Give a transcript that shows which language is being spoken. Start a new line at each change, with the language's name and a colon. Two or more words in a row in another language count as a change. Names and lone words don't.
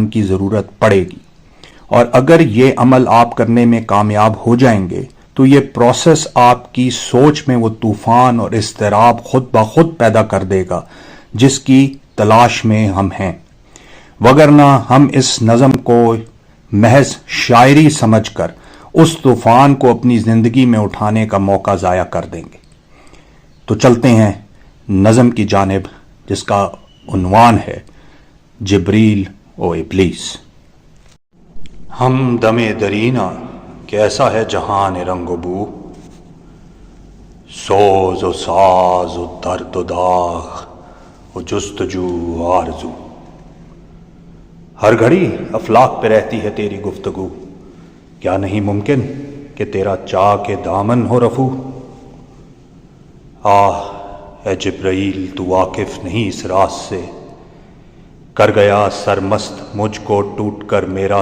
Urdu: کی ضرورت پڑے گی، اور اگر یہ عمل آپ کرنے میں کامیاب ہو جائیں گے تو یہ پروسیس آپ کی سوچ میں وہ طوفان اور اضطراب خود بخود پیدا کر دے گا جس کی تلاش میں ہم ہیں، وگرنہ ہم اس نظم کو محض شاعری سمجھ کر اس طوفان کو اپنی زندگی میں اٹھانے کا موقع ضائع کر دیں گے۔ تو چلتے ہیں نظم کی جانب جس کا عنوان ہے جبریل و ابلیس۔ ہم دم درینا کیسا ہے جہان رنگ و بو، سوز و ساز و درد و داغ و جستجو و آرزو، ہر گھڑی افلاک پہ رہتی ہے تیری گفتگو، کیا نہیں ممکن کہ تیرا چاک دامن ہو رفو، آہ اے جبرائیل تو واقف نہیں اس راز سے، کر گیا سرمست مجھ کو ٹوٹ کر میرا